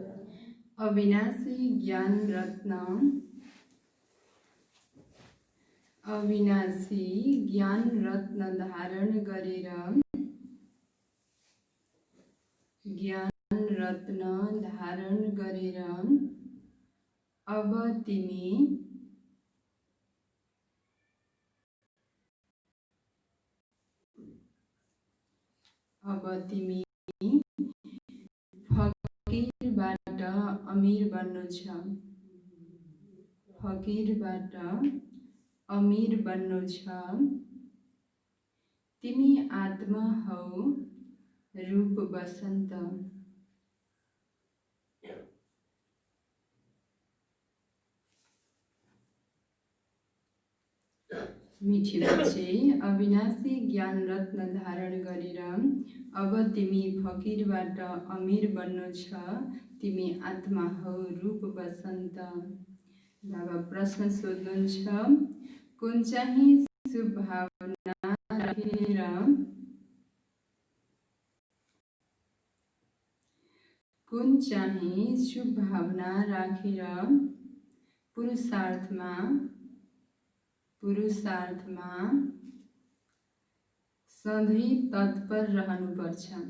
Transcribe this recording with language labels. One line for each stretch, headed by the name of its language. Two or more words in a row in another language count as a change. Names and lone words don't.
Nepali: अविनाशी ज्ञान रत्न अविनाशी ज्ञान रत्न धारण गरेर अब तिमी फकीरबाट अमीर बन्नु छ। फकीरबाट अमीर बन्नु छ। तिमी आत्मा हौ रूप बसन्त।
Hindi: मीठी बच्चे,
Nepali: अविनाशी ज्ञान रत्न धारण गरेर अब तिमी फकीरबाट अमीर बन्नु छ। तिमी आत्मा हौ रूप बसन्त। बाबा प्रश्न सोध्नुहुन्छ, कुन चाहिँ शुभ भावना राखेर पुरुषार्थमा सधैँ तत्पर रहनुपर्छ।